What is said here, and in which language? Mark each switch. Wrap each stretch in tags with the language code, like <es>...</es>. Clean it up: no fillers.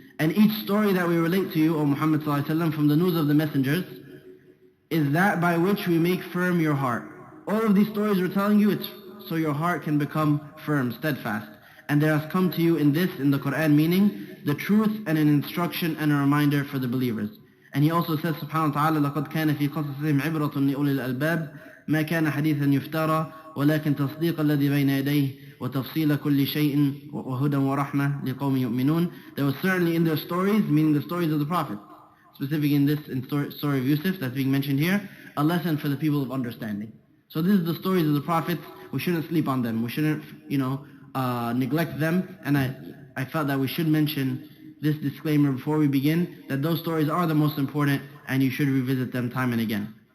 <en>And each story that we relate to you, O Muhammad sallallahu alaihi wasallam, from the news of the messengers, is that by which we make firm your heart. All of these stories we're telling you, it's so your heart can become firm, steadfast. And there has come to you in the Quran, meaning the truth and an instruction and a reminder for the believers.</en> <ar>And he also says, subhanahu wa ta'ala, لَقَدْ كَانَ فِي قَصَصِهِمْ عِبْرَةٌ لِأُولِي الْأَلْبَابِ مَا كَانَ حَدِيثًا يُفْتَرَى وَلَكِنْ تَصْدِيقَ الَّذِي بَيْنَ يَدَيْهِ وَتَفْصِيلَ كُلِّ شَيْءٍ وَهُدًى وَرَحْمَةً لِقَوْمٍ يُؤْمِنُونَ.</ar> <en>There was certainly in their stories, meaning the stories of the Prophet, specifically in story of Yusuf that's being mentioned here, a lesson for the people of understanding. So this is the stories of the prophets. We shouldn't sleep on them. We shouldn't, neglect them. And I felt that we should mention this disclaimer before we begin, that those stories are the most important and you should revisit them time and again.</en>